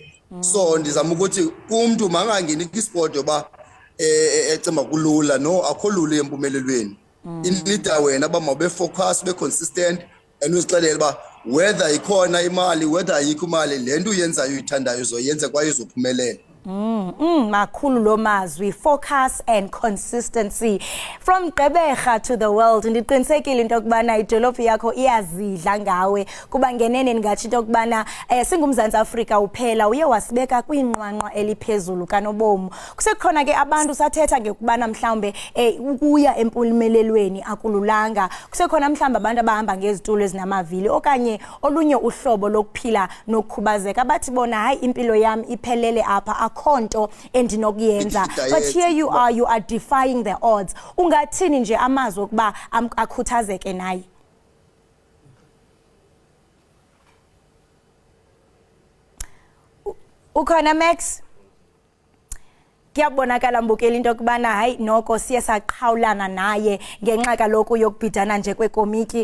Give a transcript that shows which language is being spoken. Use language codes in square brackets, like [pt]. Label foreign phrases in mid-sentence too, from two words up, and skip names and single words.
[xh] So ndizama ukuthi umntu makangangeni kwi-sport yoba ecimba kulula, no akho lula empumelelweni. Inida wena uba mawube-focus, ube-consistent, and uzixelele uba whether ikhona imali whether ayikho imali le nto uyenzayo uyithandayo uzoyenza kwaye uzophumelela. Makhulu lo mazwi, [en] focus and consistency. From Gqeberha to the world, [xh] ndiqinisekile into yokubana idolophu yakho iyazidla ngawe kuba ngenene ningathi into yokubana singumzantsi Afrika uphela uye wasibeka kwinqwanqwa eliphezulu kanobomu. Kusekhona ke abantu sathetha ngekubana mhlawumbe ukuya empumelelweni akululanga. Kusekhona mhlawumbe abantu abahamba ngezitulo ezinamavili okanye olunye uhlobo lokuphila nokukhubazeka bathi bona hayi impilo yami iphelele apha konto endinokuyenza. [en] But here you are defying the odds. [xh] Ungathini nje amazwi okuba akhuthazeke naye? Ukhona Max? Kuyabonakala mbukeli into yokubana hayi noko siye saqhawulana naye ngenxa kaloku yokubhidana nje kwekomiki